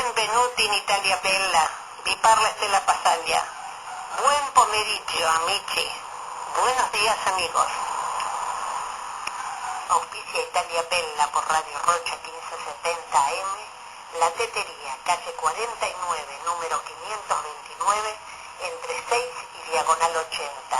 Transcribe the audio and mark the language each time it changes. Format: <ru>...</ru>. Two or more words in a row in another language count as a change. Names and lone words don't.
<it>Benvenuti in Italia Bella, vi parla Estela Pasaglia. Buen pomeriggio, amici.</it> <es>Buenos días, amigos. Auspicia Italia Bella por Radio Rocha 1570 AM, La Tetería, calle 49, número 529, entre 6 y diagonal 80.</es>